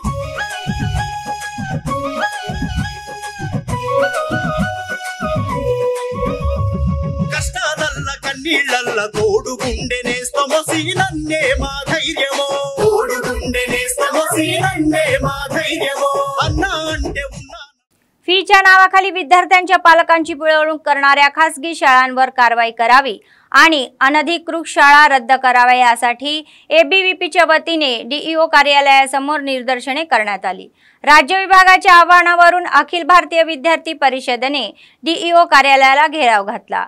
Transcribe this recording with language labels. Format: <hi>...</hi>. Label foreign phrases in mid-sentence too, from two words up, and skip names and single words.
<te>కష్టాలల్ల కన్నీళ్ళల్ల తోడు గుండెనేస్తమో సీనన్నే మా ధైర్యమో తోడు గుండెనేస్తమో సీనన్నే మా ధైర్యమో అన్నా అంటే ఉన్నా।</te> <mr>फीच्या नावाखाली विद्यार्थ्यांच्या पालकांची पिळवणूक करणाऱ्या खासगी शाळांवर कारवाई करावी आणि अनधिकृत शाळा रद्द कराव्या यासाठी एबीव्हीपीच्या वतीने डीईओ कार्यालयासमोर निदर्शने करण्यात आली। राज्य विभागाच्या आवाहनावरून अखिल भारतीय विद्यार्थी परिषदेने डीईओ कार्यालयाला घेराव घातला।</mr>